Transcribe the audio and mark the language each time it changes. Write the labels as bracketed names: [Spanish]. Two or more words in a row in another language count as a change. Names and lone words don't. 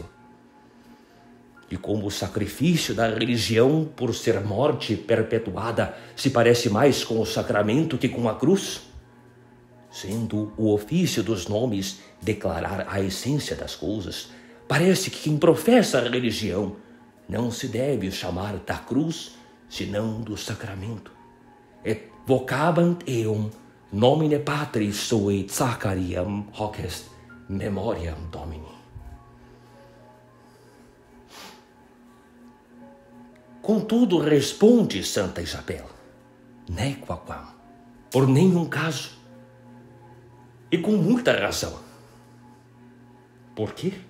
[Portuguese] E como o sacrifício da religião, por ser morte perpetuada, se parece mais com o sacramento que com a cruz, sendo o ofício dos nomes declarar a essência das coisas, parece que quem professa a religião não se deve chamar da cruz, senão do sacramento. [Latin] Et vocabant eum nomine Patris sui Zachariam hoc est memoriam Domini. [Portuguese] Contudo, responde Santa Isabel, nequaquam, por nenhum caso, e com muita razão. Por quê?